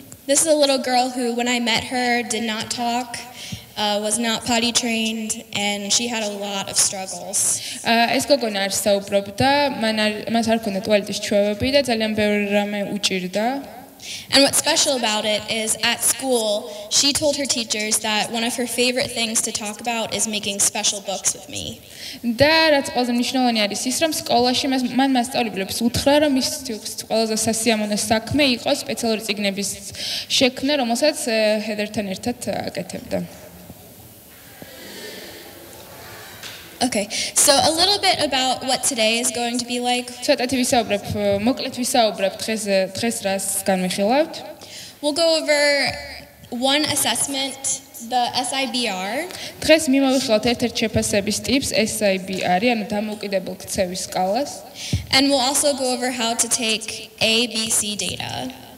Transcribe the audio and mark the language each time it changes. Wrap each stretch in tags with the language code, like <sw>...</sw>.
<en>This is a little girl who when I met her did not talk, was not potty trained, and she had a lot of struggles.</en> <ka>ეს გოგონა არ საუბრობდა, მას არ ჰქონდა ტუალეტის ჩვევები და ძალიან ბევრი რამე უჭირდა.</ka> <en>And what's special about it is at school, she told her teachers that one of her favorite things to talk about is making special books with me.</en> <ka>და რაც ყველაზე მნიშვნელოვანი არის ის, რომ სკოლაში მან მასწავლებლებს უთხრა, რომ მის ყველაზე სასიამოვნო საქმე იყო სპეციალური წიგნების შექმნა, რომელსაც ჰეზერთან ერთად აკეთებდა.</ka> <en>Okay, so a little bit about what today is going to be like.</en> <ka>ცოტათი ვისაუბრებ, მოკლედ ვისაუბრებ დღეს რას განვიხილავთ.</ka> <en>We'll go over one assessment, the SIBR.</en> <ka>დღეს მიმოვიხილავთ ერთ-ერთ შეფასების ტიპს, SIBR, ანუ დამოუკიდებელ ქცევის სკალას.</ka> <en>And we'll also go over how to take ABC data.</en>